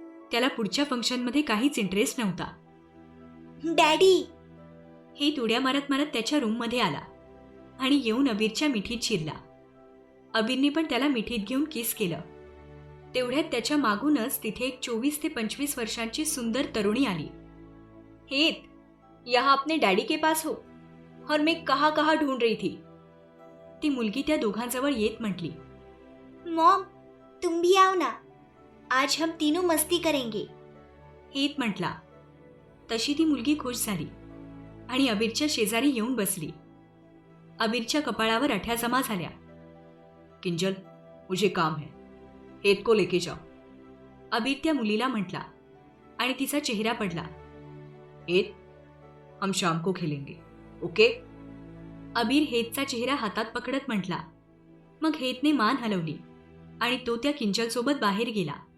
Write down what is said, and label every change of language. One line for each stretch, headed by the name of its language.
Marathi: त्याला पुढच्या फंक्शनमध्ये काहीच इंटरेस्ट नव्हता.
English: daddy,
Marathi: हे उड्या मारत मारत त्याच्या रूममध्ये आला आणि येऊन अबीरच्या मिठीत शिरला. अबीरने पण त्याला मिठीत घेऊन किस केलं. तेवढ्यात त्याच्या मागूनच तिथे एक 24 ते 25 वर्षांची सुंदर तरुणी आली.
Hindi: हेत, यहाँ अपने डैडी के पास हो और मैं कहाँ कहाँ ढूंढ रही थी.
Marathi: ती मुलगी त्या दोघांजवळ येत म्हटली,
Hindi: मॉम, तुम भी आओ ना, आज हम तीनों मस्ती करेंगे.
Marathi: हेत म्हटला. तशी ती मुलगी खुश झाली आणि अबीरच्या शेजारी येऊन बसली. अबीरच्या कपाळावर अठ्या जमा झाल्या.
Hindi: किंजल, मुझे काम है, हेत को लेके जाओ.
Marathi: अबीर त्या मुलीला म्हटला आणि तिचा चेहरा पडला.
Hindi: हेत, हम शाम को खेलेंगे, ओके.
Marathi: अबीर हेतचा चेहरा हातात पकडत म्हटला. मग हेतने मान हलवली आणि तो त्या किंजलसोबत बाहेर गेला.